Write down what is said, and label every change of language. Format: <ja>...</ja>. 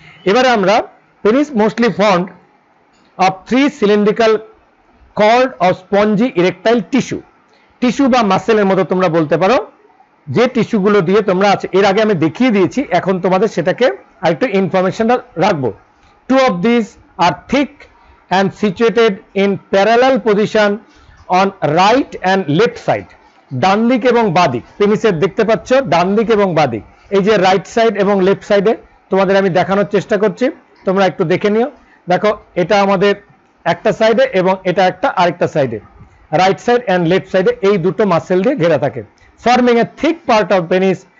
<bn>এবারে আমরা</bn> <en>penis mostly formed of 3 cylindrical cord of spongy erectile tissue,</en> <bn>tissue বা মাসেলের মতো তোমরা বলতে পারো, যে টিস্যুগুলো দিয়ে তোমরা আছে, এর আগে আমি দেখিয়ে দিয়েছি, এখন তোমাদের সেটাকে আরেকটু ইনফরমেশন রাখবো।</bn> <en>2 of these are thick and situated in parallel position on right and left side,</en> <bn>ডান দিক এবং বাঁ দিক। পেনিসের দেখতে পাচ্ছ ডান দিক এবং বাঁ দিক, এই যে রাইট সাইড এবং লেফট সাইডে তোমাদের আমি দেখানোর চেষ্টা করছি, তোমরা একটু দেখে নিও। দেখো এটা আমাদের একটা সাইডে এবং এটা একটা আরেকটা সাইডে, রাইট সাইড এন্ড লেফট সাইডে এই দুটো মাসেল দিয়ে ঘেরা থাকে,</bn> <en>Forming a thick part of penis.</en>